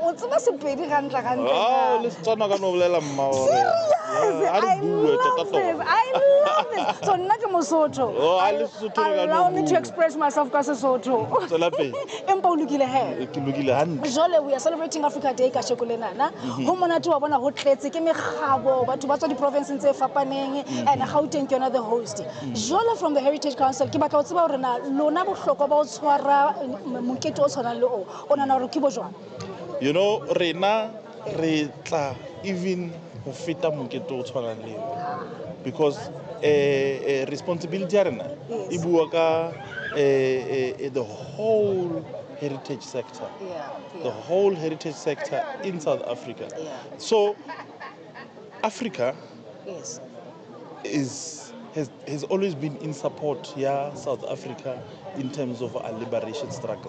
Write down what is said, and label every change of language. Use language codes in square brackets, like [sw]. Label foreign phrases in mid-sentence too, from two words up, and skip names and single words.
[en] Oh, let's turn on Serious? I love this. I love this. So Nakamosoto. Oh, I listen to allow me to express myself as a Soto. Jole, we are celebrating Africa Day [st] ka shekolenana. Ho monate wa bona ho tletse ke megabo batho ba tswa di provinces tse fapaneng and Gauteng ke yona [en] the host. [st] Jole [en] from the Heritage Council [st] ke batla o tseba hore na lona bohlokwa ba o tshwara mokete o tshwanang le o ona na re ke bo jwang. [en] You know, [st] rena re tla even ho feta mokete o tshwanang le [en] because responsibility [st] ya rena e bua ka [en] the whole heritage sector, the whole heritage sector in South Africa. So Africa has always been in support South Africa in terms of our liberation struggle.